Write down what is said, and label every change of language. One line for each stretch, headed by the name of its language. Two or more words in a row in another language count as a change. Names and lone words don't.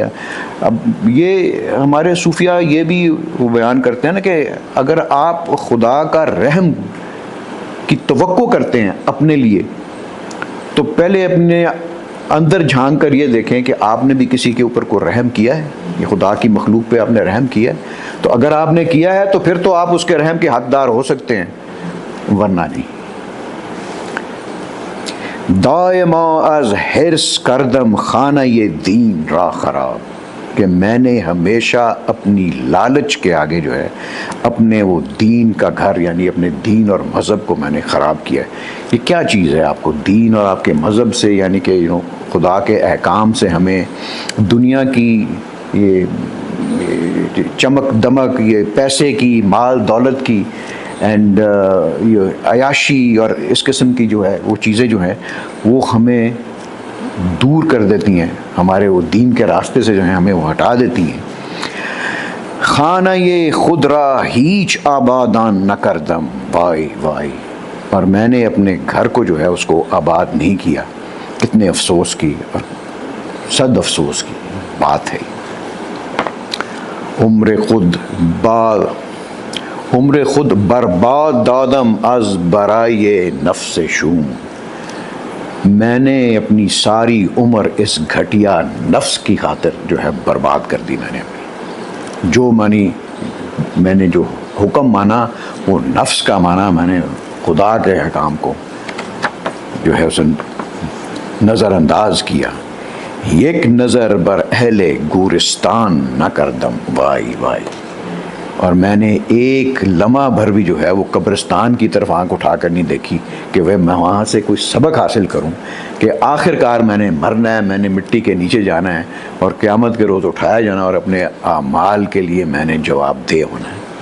Urdu: اب یہ ہمارے صوفیہ یہ بھی وہ بیان کرتے ہیں نا کہ اگر آپ خدا کا رحم کی توقع کرتے ہیں اپنے لیے، تو پہلے اپنے اندر جھانک کر یہ دیکھیں کہ آپ نے بھی کسی کے اوپر کوئی رحم کیا ہے، یہ خدا کی مخلوق پہ آپ نے رحم کیا ہے. تو اگر آپ نے کیا ہے تو پھر تو آپ اس کے رحم کے حقدار ہو سکتے ہیں، ورنہ نہیں.
Persian: دائما از حرص کردم خانہ یہ دین را خراب،
Urdu: کہ میں نے ہمیشہ اپنی لالچ کے آگے جو ہے اپنے وہ دین کا گھر، یعنی اپنے دین اور مذہب کو میں نے خراب کیا ہے. یہ کیا چیز ہے؟ آپ کو دین اور آپ کے مذہب سے، یعنی کہ خدا کے احکام سے ہمیں دنیا کی یہ چمک دمک، یہ پیسے کی، مال دولت کی، اینڈ یہ عیاشی اور اس قسم کی جو ہے وہ چیزیں جو ہیں وہ ہمیں دور کر دیتی ہیں، ہمارے وہ دین کے راستے سے جو ہیں ہمیں وہ ہٹا دیتی ہیں.
Persian: خانہ یہ خود را ہیچ آبادان نہ کردم، وائی وائی.
Urdu: اور میں نے اپنے گھر کو جو ہے اس کو آباد نہیں کیا. کتنے افسوس کی اور صد افسوس کی بات ہے.
Persian: عمر خود برباد دادم از برائے نفس شوم،
Urdu: میں نے اپنی ساری عمر اس گھٹیا نفس کی خاطر جو ہے برباد کر دی. میں نے اپنی جو مانی، میں نے جو حکم مانا وہ نفس کا مانا، میں نے خدا کے احکام کو جو ہے اسے نظر انداز کیا.
Persian: یک نظر بر اہل گورستان نہ کردم وائی وائی.
Urdu: اور میں نے ایک لمحہ بھر بھی جو ہے وہ قبرستان کی طرف آنکھ اٹھا کر نہیں دیکھی کہ وہ میں وہاں سے کوئی سبق حاصل کروں کہ آخر کار میں نے مرنا ہے، میں نے مٹی کے نیچے جانا ہے اور قیامت کے روز اٹھایا جانا اور اپنے اعمال کے لیے میں نے جواب دہ ہونا ہے.